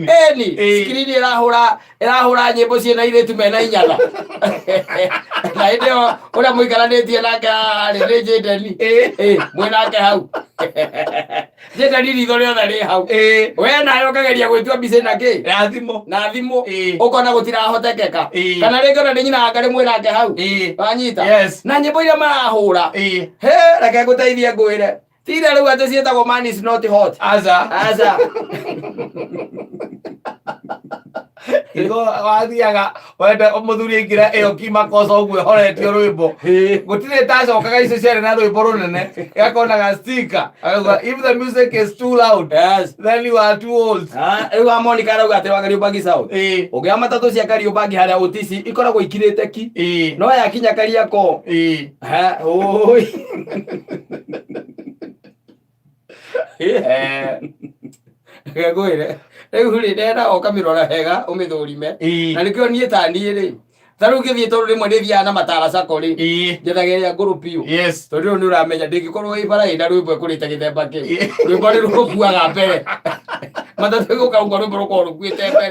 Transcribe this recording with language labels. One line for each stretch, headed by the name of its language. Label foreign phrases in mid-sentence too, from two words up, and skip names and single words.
Kikuyu: screen ĩrahũra nyĩmbo ciĩna irĩtu mena inyatha na hĩndĩ ĩyo ũrĩa mũikaranĩtie nake harĩ nĩ Jadeni mwĩnake hau Jadeni ritho rĩothe rĩ hau we nawe ũkageria gwĩtua mbica na kĩ na thimũ ũkona gũtirahotekeka kana rĩngĩ ona nĩ nyina ngarĩ mwĩnake hau wanyita na nyĩmbo iria marahũra reke ngũteithie ngwĩre tira rĩu atĩ ciĩtagwo
English: man is not hot
Kikuyu: aca igo wathiaga wenda mũthuri aingira ĩyo kimakosa ũguo horetio rwĩmbo gũtirĩ tacokaga icio ciarĩ na rwĩmbo rũnene gakonaga sticker
English: if the music is too loud then you are too old
Kikuyu: rĩu amonika arauga atĩ wa Kariobangi South ũngĩoya matatũ cia Kariobangi harĩa Utici ikoragwo ikirĩte ki no yakinya Kariakoo ngwire rĩu rĩ ndenda ũkamĩrora hega ũmĩthũrime na nĩkĩo niĩ ta niĩ rĩ ta rĩu ngĩthiĩ tondũ rĩmwe nĩ thiaga na Matara Sacco rĩ njethagĩrĩria ngũrũ biũ tondũ rĩu nĩ ũramenya ndĩngĩkorwo ĩ bara ĩna rwĩmbo ĩkũrĩte gĩthemba kĩu rwĩmbo nĩ rũkuaga mbere matatũ gũkaunga rwĩmbo rũkorwo rũkuĩte mbere